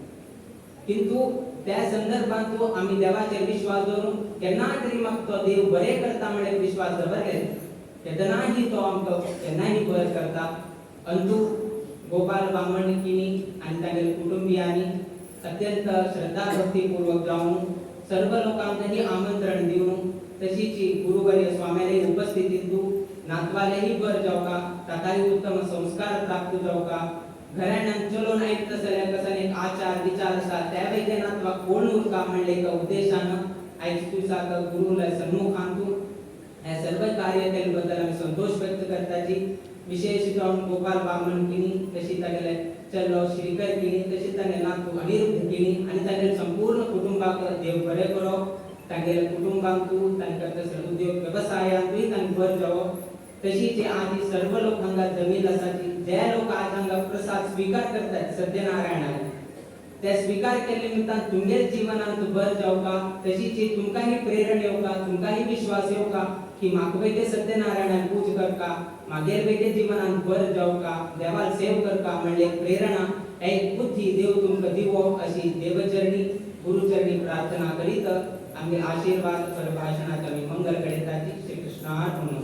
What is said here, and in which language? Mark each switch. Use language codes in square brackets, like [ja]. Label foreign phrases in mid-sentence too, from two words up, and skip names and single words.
[kok] किंतु त्या संदर्भांत आमी देवाचेर विश्वास दवरून केन्ना तरी म्हाका तो देव बरें करता म्हणल्यार विश्वास दवरले केन्नाही तो आमकां केन्नाही बरें करता अंतू गोपाल बामणकिनी आनी तांगेल्या कुटुंबियांनी अत्यंत श्रद्धा भक्तीपूर्वक जावन सर्व लोकांकही आमंत्रण दिवन तशीच गुरुवर्य स्वाम्याले उपस्थितीत नातवालेही बर जावका ताकाय उत्तम संस्कार प्राप्त जावका घराण्यान चलोन आयत तसल्या कसन एक आचार विचार आसा त्या वेगळे नातवाक कोण उरका म्हणले एका उद्देशानं आयज दिवसाक गुरुला सन्मुख आणतो हे सर्व कार्य केले बद्दल आम्ही संतोष व्यक्त करताची विशेष जाऊन गोपाल बामणकिनी तशी तागेले चलो श्रीकर किनी तशी तागे नातू अनिरुद्ध किनी आणि तागे संपूर्ण कुटुंबाक देव बरे करो तागेले कुटुंबांक तांकां तसले उद्योग व्यवसायांतूय तांकां बर जावो तशीच आदी सर्व लोक हांगा जमीन आसाची जे लोक आज हांगा प्रसाद स्वीकार करतात सत्यनारायणाक ते स्वीकार केले निमतान तुमगे जीवनांत बर जावका तशीच तुमकांही प्रेरणा येवका तुमकांही विश्वास येवका की म्हाका वेगळे सत्यनारायणाक पूज करका मागेर वेगळे जीवनांत बर जावका देवाल सेव करका म्हणले प्रेरणा एक बुद्धी देव तुमकां दिवो अशी देवचरणी गुरुचरणी प्रार्थना करीत आमगे आशीर्वाद प्रभाषणात आमी मंगल कळयताची श्री कृष्णार्पण